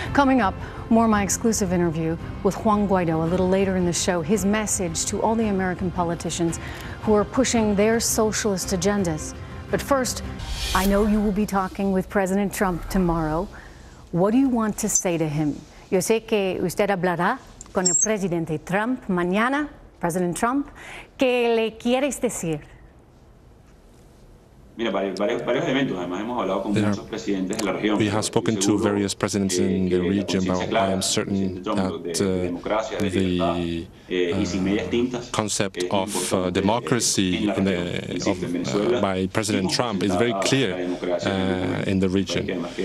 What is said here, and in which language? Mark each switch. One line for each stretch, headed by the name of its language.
English: Coming up, more of my exclusive interview with Juan Guaido a little later in the show, his message to all the American politicians who are pushing their socialist agendas. But first, I know you will be talking with President Trump tomorrow. What do you want to say to him?
Spanish: Yo sé que usted hablará con el presidente Trump mañana. President Trump, ¿qué le quieres decir? Mira, varios eventos. Además, hemos hablado con muchos presidentes de la región.
English: We have spoken to various presidents in the region, but I am certain that the concept of democracy by President Trump is very clear in the region.